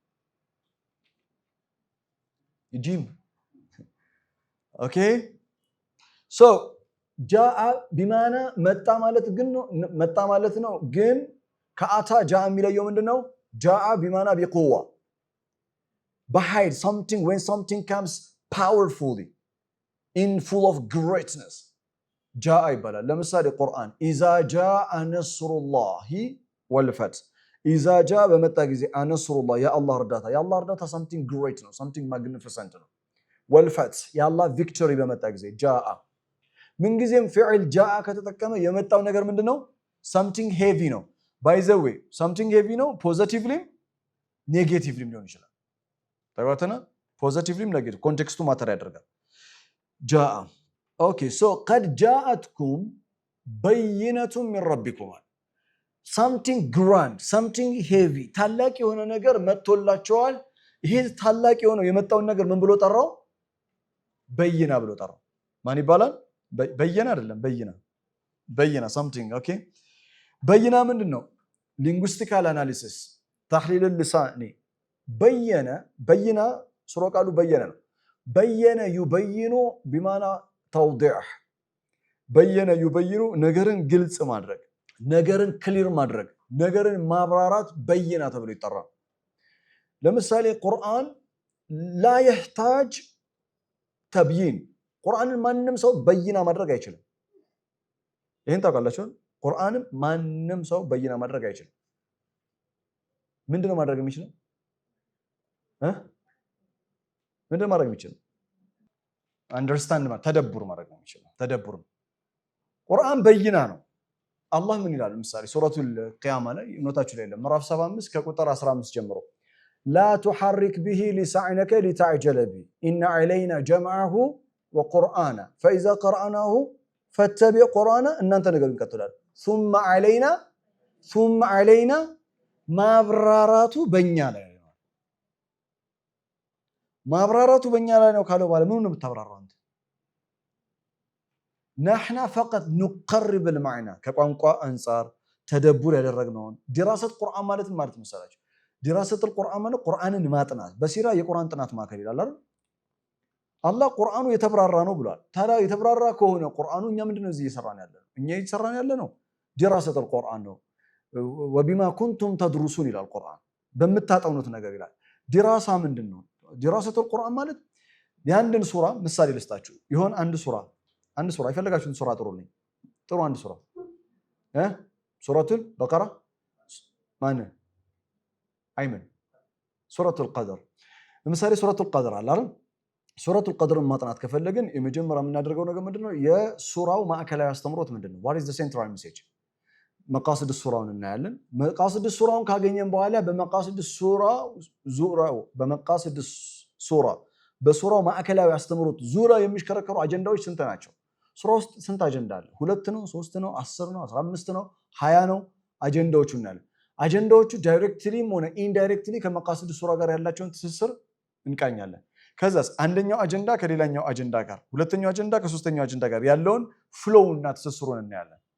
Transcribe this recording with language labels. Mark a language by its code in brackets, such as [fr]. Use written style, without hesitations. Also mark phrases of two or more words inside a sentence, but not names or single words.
[am] ጂም [en] ok so [ar] جاء بمعنى [am] መጣ ማለት ነው ግን ከአታ ጃአ የሚለየው ምንድነው [ar] جاء بمعنى بقوة [am] በኃይል [en] when something comes powerfully in full of greatness [am] ጃአ ይባላል ለምሳሌ ቁርአን [ar] إذا جاء نصر الله والفتح إذا جاء [am] በመጣ ጊዜ አነስሩላህ የአላህ እርዳታ [en] something great [am] ነው [en] something magnificent [am] ነው ወልፈት የአላህ ቪክቶሪ በመጣ ጊዜ ጃአ ምን ጊዜም ፍዕል ጃአ ከተጠቀመ የመጣው ነገር ምንድነው [en] something heavy [am] ነው [en] by the way something heavy [am] ነው positively negatively ሊሆን ይችላል ተባተና [en] positively negative [am] ኮንቴክስቱ ማተር ያደርጋል ጃአ [en] ok so [ar] قد جاءتكم بينة من ربكم [en] something grand something heavy [am] ታላቅ የሆነ ነገር መጥቶላቸዋል ይሄ ታላቅ የሆነው የመጣውን ነገር ምን ብሎ ጠራው በይና ብሎ ጠራው ማን ይባላል በየና አይደለም በይና something ኦኬ በይና ምንድነው [en] linguistical analysis [ar] تحليل اللساني [am] በይና ስሮ ቃሉ በየነ ነው በየነ ይበይኑ [ar] بمعنى توضيح [am] በየነ ይበይኑ ነገርን ግልጽ ማድረግ ነገርን ክሊር ማድረግ ነገርን ማብራራት በይና ተብሎ ይጠራል ለምሳሌ ቁርአን [ar] لا يحتاج تبيين [am] ቁርአንን ማንንም ሰው በይና ማድረግ አይችልም ይሄን ታውቃላችሁ ቁርአንን ማንንም ሰው በይና ማድረግ አይችልም ምንድነው ማድረግ የሚችለው ምንድነው ማድረግ የሚችለው አንደርስታንድ ማለት ተደብሩ ማድረግ ነው የሚችለው ተደብሩ ቁርአን በይና ነው አላህ ምን ይላል ለምሳሌ ሱረቱል ቂያማ ላይ ኖታችሁ ላይ ምዕራፍ 75 ከቁጥር 15 ጀምሮ [ar] لا تحرك به لسانك لتعجل به إن علينا جمعه وقرآنا فإذا قرأناه فاتبع قرآنا [am] እናንተ ነገር ይከተላል [ar] ثم علينا [am] ማብራራቱ በእኛ ላይ ነው ካለው በኋላ ምን ነው የምታብራራው አንተ [ar] نحن فقط نقرب المعنى [am] ከቋንቋ አንፃር ተደቡር ያደረግነው ድራሰት ቁርአን ማለት መሰላችሁ [ar] دراسة القرآن [am] ማለት ቁርአንን ማጥናት በሲራ የቁርአን ጥናት ማከል ይላል አይደል አላህ ቁርአኑ የተብራራ ነው ብሏል ታዲያ የተብራራ ከሆነ ቁርአኑ እኛ ምንድነው እዚህ እየሰራን ያለነው [ar] دراسة القرآن [am] ነው [ar] وبما كنتم تدرسون [am] ይላል ቁርአን በመታጠኑት ነገር ይላል ድራሳ ምንድነው [ar] دراسة القرآن [am] ማለት ያንድን ሱራ ምሳሌ ልስጣችሁ ይሆን አንድ ሱራ ይፈልጋችሁን ሱራ ጥሩልኝ ጥሩ አንድ ሱራ ሱረቱል በቀራ ማን አይመን ሱረቱል ቀድር ለምሳሌ ሱረቱል ቀድር አለ አይደል ሱረቱል ቀድርን ማጥናት ከፈለግን የመጀመሪያ የምናደርገው ነገር ምንድነው የሱራው ማዕከላዊ አስተምሮት ምንድነው [en] what is the central message [am] መቃሰድ ሱራውን እናያለን መቃሰድ ሱራውን ካገኘን በኋላ በመቃሰድ ሱራ በሱራው ማዕከላዊ አስተምሮት ዙሪያ የሚሽከረከሩ አጀንዳዎች ስንት ናቸው ሱራ ውስጥ ስንት አጀንዳ አለ 2 ነው 3 ነው 10 ነው 15 ነው 20 ነው አጀንዳዎቹ እናያለን አጀንዳዎቹ ዳይሬክትሊም ሆነ ኢንዳይሬክትሊ ከመቃሰድ ሱራ ጋር ያላቸውን ትስስር እንቃኛለን ከዛስ አንደኛው አጀንዳ ከሌላኛው አጀንዳ ጋር ሁለተኛው አጀንዳ ከሶስተኛው አጀንዳ ጋር ያለውን ፍሎው እና ትስስሩን እናያለን